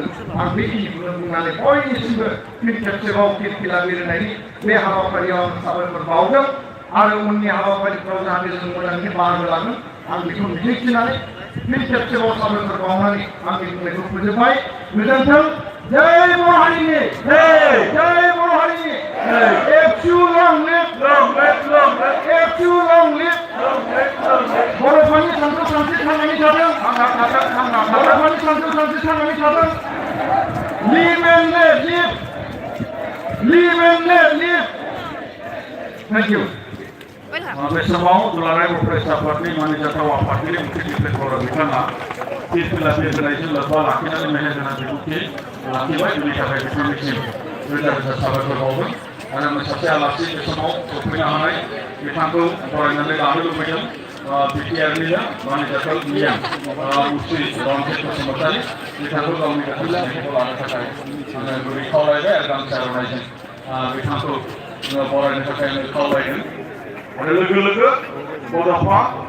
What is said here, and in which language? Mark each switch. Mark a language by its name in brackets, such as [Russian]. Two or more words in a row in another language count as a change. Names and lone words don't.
[Bodo] आं बेखिनिखौनो बुंनानै बयनिसिमबो फिन खेबसेबाव फिरफिला बिरहोनायनि बे हाबाफारियाव आं साबायखर बावदों आरो उननि हाबाफारिफ्राव जाहाथे जों मोजाङै बाहागो लागोन, आं बेखौ मिजिंथिनानै फिन खेबसेबाव साबायखर बावनानै आंनि बुंनायखौ फोजोबबाय। गोजोन्थों। जय बर' हारिनि जय बर' हारिनि एफसु [English] long live [Bodo] एफसु [English] long live [Bodo] बर'फोरनि सानथौ सानस्रि थांनानै थाथों बर'फोरनि सानथौ सानस्रि थांनानै थाथों [English] live and let live thank you [Bodo] बे समाव दुलाराय फरायसा आफादनि मानिजाथाव आफादगिरि मुख्य बर' बिथाङा फिरफिला बिरहोनायजों लोब्बा लाखिनानै मेहेरगोनां बिबुंथि लाखिबाय बेनि थाखाय बिथांनिसिम रोजा रोजा साबायखर बावदों आरो सासे आलासि बे समाव सफैनो हानाय बिथांखौ बरायनानै लानो लुबैदों बिटिआरनिनो मानिजाथाव मियां मुस्रि रनजित बसुमतारी बिथांखौ गावनि गोथार सिनायथिखौ लानो थाखाय आङो गुरै खावलायबाय आरो गामसा आर'नाइजों बिथांखौ बरायनो थाखाय आङो खावलायदों आरो लोगो बड'फा